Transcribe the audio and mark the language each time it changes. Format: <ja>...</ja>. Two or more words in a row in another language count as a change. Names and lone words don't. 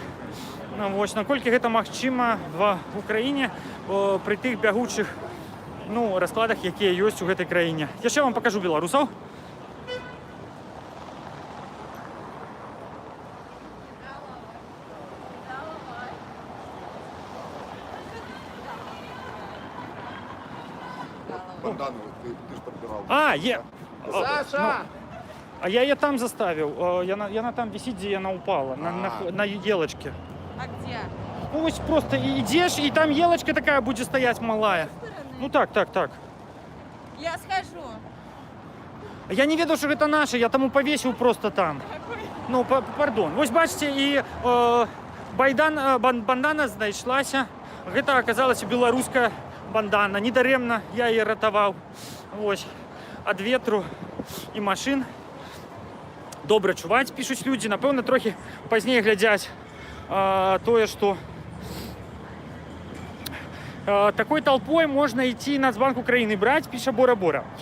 <be>Вось, наколькі гэта магчыма в Украіне пры тых бягучых раскладах, якія ёсць у гэтай краіне. Яшчэ вам пакажу беларусаў.</be> <ru>Бандану, ты ж подбирал. Саша! А я ее там заставил. Яна там висит, где она упала, на елочке. А где? Вот просто идешь, и там елочка такая будет стоять малая. Так. Я схожу. Я</ru> <be>не ведаў,</be> <ru>что это наше, я тому повесил просто там. Пардон.</ru> <be>Вось бачите, и бандана знайшлася. Гэта оказалась беларуская бандана. Недаремно я ее ратаваў. Вось. Ад ветру і машин. Добра чуваць, пішуць людзі, напэўна, трохі пазней глядзяць тое, што такой толпой можна ісці Нацбанк Украіны браць, піша Бора-Бора.</be>